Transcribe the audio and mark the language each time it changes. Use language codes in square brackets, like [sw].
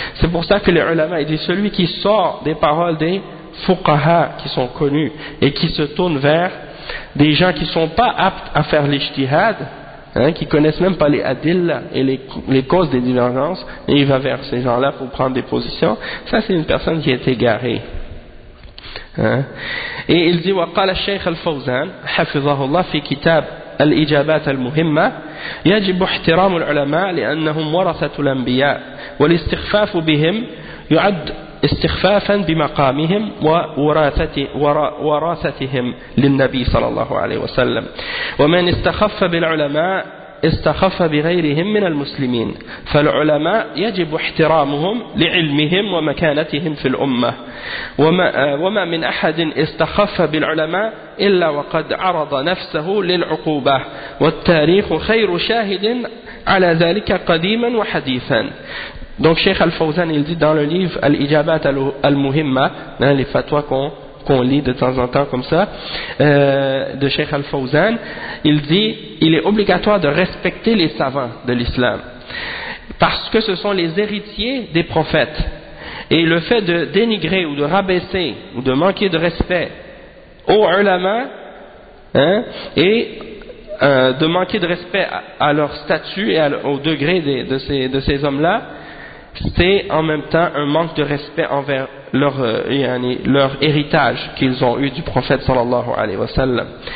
[fr] C'est pour ça que les ulama, ils disent celui qui sort des paroles des fuqaha qui sont connus et qui se tournent vers des gens qui sont pas aptes à faire l'ijtihad, hein, qui connaissent même pas les adillas et les causes des divergences, et il va vers ces gens-là pour prendre des positions, ça c'est une personne qui est égarée. Hein. Et il dit, [ar] وقال الشيخ الفوزان حفظه الله في كتاب الإجابات المهمة يجب احترام العلماء لأنهم ورثة الأنبياء والاستخفاف بهم يعد استخفافا بمقامهم ووراثتهم للنبي صلى الله عليه وسلم ومن استخف بالعلماء استخف بغيرهم من المسلمين فالعلماء يجب احترامهم لعلمهم ومكانتهم في الأمة وما من أحد استخف بالعلماء إلا وقد عرض نفسه للعقوبة والتاريخ خير شاهد على ذلك قديما وحديثا. [fr] Donc Cheikh Al-Fawzan il dit dans le livre Al-Ijabat Al-Muhimma, hein, les fatwas qu'on lit de temps en temps comme ça, de Cheikh Al-Fawzan, il dit il est obligatoire de respecter les savants de l'islam parce que ce sont les héritiers des prophètes, et le fait de dénigrer ou de rabaisser ou de manquer de respect aux ulama, hein, et de manquer de respect à leur statut et au degré de ces hommes-là, c'est en même temps un manque de respect envers leur héritage qu'ils ont eu du prophète sallallahu alayhi wa sallam.